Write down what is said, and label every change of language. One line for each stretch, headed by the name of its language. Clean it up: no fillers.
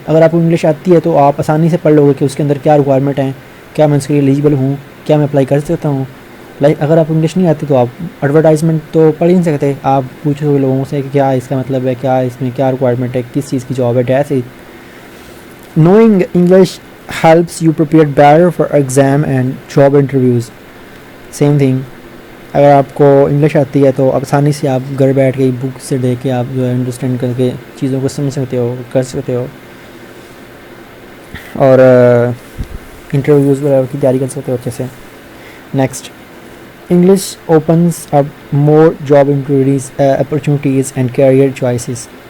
Urdu: اگر آپ کو انگلش آتی ہے تو آپ آسانی سے پڑھ لو گے کہ اس کے اندر کیا ریکوائرمنٹ ہیں, کیا میں اس کے لیے ایلیجبل ہوں, کیا میں اپلائی کر سکتا ہوں. لائک اگر آپ کو انگلش نہیں آتی تو آپ ایڈورٹائزمنٹ تو پڑھ ہی نہیں سکتے. آپ پوچھو گے لوگوں سے کہ کیا اس کا مطلب ہے, کیا اس میں کیا ریکوائرمنٹ ہے, کس چیز کی جاب ہے, ایسے.
English: Knowing English helps you prepare better for exam and job interviews. Same thing.
Urdu: اگر آپ کو انگلش آتی ہے تو آسانی سے آپ گھر بیٹھ کے بک سے دیکھ کے آپ جو ہے انڈرسٹینڈ کر کے چیزوں کو سمجھ سکتے ہو, کر سکتے ہو, اور انٹرویوز وغیرہ کی تیاری کر سکتے ہو اچھے سے.
English: Next, English opens up more job opportunities and career choices.